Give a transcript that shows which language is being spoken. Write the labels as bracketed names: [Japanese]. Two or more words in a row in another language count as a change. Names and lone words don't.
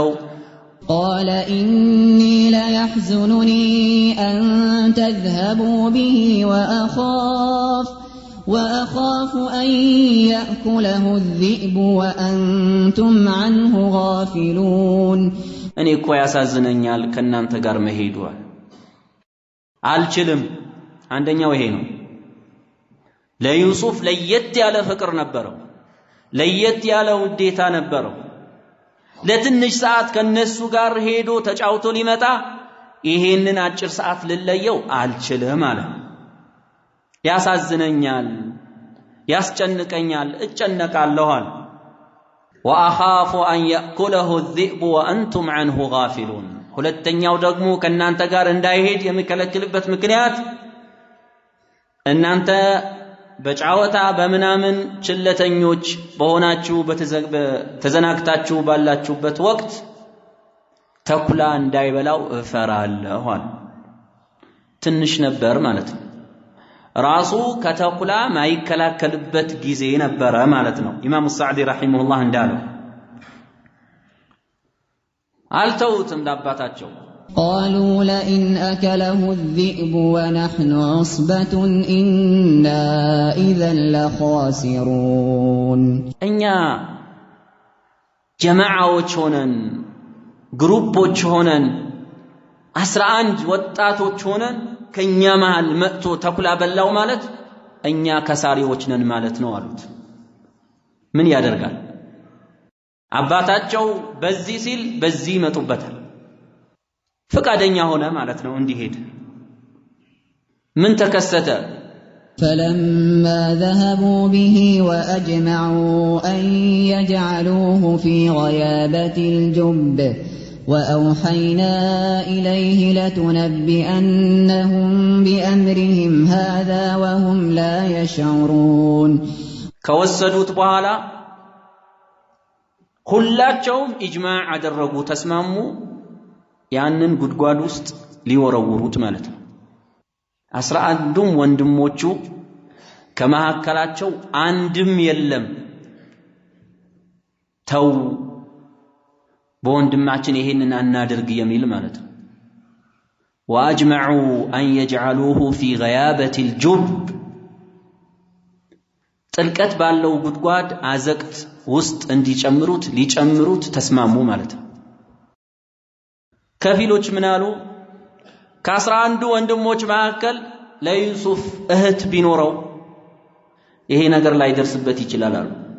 [Arabic] قال إني لا يحزنني أن تذهبوا به وأخاف أن يأكله الذئب وأنتم عنه غافلون [Amharic] أني እኮ ያሳዝነኛል ከናንተ ጋር መሄዱ አልችልም አንደኛው ይሄ ነው ለዩሱፍ ለየት ያለ ፍቅር ነበረው ለየት ያለ ውዴታ ነበረው ለትንሽ ሰዓት ከነሱ ጋር ሄዶ ተጫውቶ ሊመጣ ይሄንን አጭር ሰዓት ልለየው አልችልም አለ ያሳዝነኛል ያስጨንቀኛል እጨነቃለሁ አለ [Arabic] وأخاف أن يأكله الذئب وأنتم عنه غافلون [Amharic] ሁለተኛው ደግሞ ከናንተ ጋር እንዳይሄድ የሚከለክልበት ምክንያት እናንተ በጫወታ በመናምን ችለተኞች በሆናችሁ ተዘናግታችሁ ባላችሁበት ወቅት ተኩላ እንዳይበላው እፈራለሁ አለ። ትንሽ ነበር ማለት ነው። ራሱ ከተኩላ ማይከላከልበት ጊዜ ነበረ ማለት ነው። ኢማሙ ሳዕዲ ረሂመሁላህ እንዳለው አልተውትም ለአባታቸው። [Arabic] قالوا لئن أكله الذئب ونحن عصبة إنا إذا لخاسرون [Amharic] እኛ ጀማዓዎች ሆነን ግሩፖች ሆነን 11 ወጣቶች ሆነን ከኛ መሃል መጥቶ ተኩላ በላው ማለት እኛ ከሳሪዎች ነን ማለት ነው አሉት። ምን ያደርጋል? አባታቸው በዚህ ሲል በዚህ መጡበታል። ፈቃደኛ ሆነ ማለት ነው እንዲሄድ። ምን ተከሰተ? [Arabic] فلما ذهبوا به وأجمعوا أن يجعلوه في غيابة الجب وأوحينا إليه لتنبئنهم بأمرهم هذا وهم لا يشعرون [Amharic] ከወሰዱት በኋላ ሁላቸውም ኢጅማዕ አደረጉ፣ ተስማሙ። ያንን ጉድጓድ ውስጥ ሊወረውሩት ማለት ነው። 11ዱም ወንድሞቹ ከመሐከላቸው አንድም የለም ተው በወንድማችን ይሄንን አናድርግ የሚል ማለት ነው። [Arabic] وأجمعوا أن يجعلوه في غيابة الجب [Amharic] ጥልቀት ባለው ጉድጓድ አዘቅት ውስጥ እንዲጨምሩት ሊጨምሩት ተስማሙ ማለት ነው። ከፊሎች ምን አሉ? ከ11 ወንድሞች መካከል ለዩሱፍ እህት ቢኖረው ይሄ ነገር ላይ ደርስበት ይችላል አሉ።